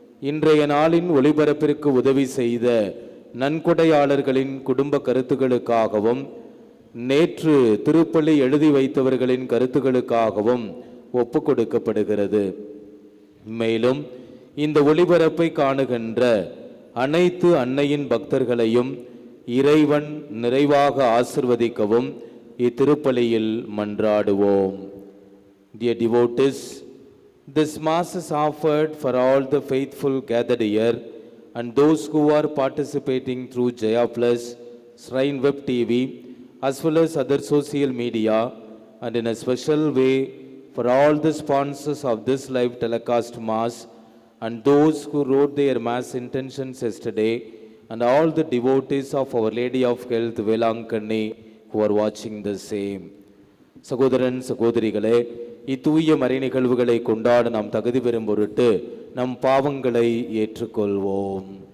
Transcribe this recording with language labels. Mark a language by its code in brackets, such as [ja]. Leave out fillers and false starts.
[ta] இன்றைய நாளின் ஒளிபரப்பிற்கு உதவி செய்த நன்கொடையாளர்களின் குடும்ப கருத்துக்களுக்காகவும் நேற்று திருப்பலி எழுதி வைத்தவர்களின் கருத்துக்களுக்காகவும் ஒப்பு கொடுக்கப்படுகிறது. மேலும் இந்த ஒளிபரப்பை காணுகின்ற அனைத்து அன்னையின் பக்தர்களையும் இறைவன் நிறைவாக ஆசிர்வதிக்கவும் இத்திருப்பலியில் மன்றாடுவோம். [en] Dear devotees, this Mass is offered for all the faithful gathered here and those who are participating through Jaya Plus, Shrine Web TV, as well as other social media, and in a special way for all the sponsors of this live telecast Mass and those who wrote their mass intentions yesterday, and all the devotees of Our Lady of Health, Velankanni, who are watching the same. [ta] சகோதரன் சகோதரிகளே, இத்தூய மறை நிகழ்வுகளை கொண்டாட நாம் தகுதி பெறும் பொருட்டு நம் பாவங்களை ஏற்றுக்கொள்வோம்.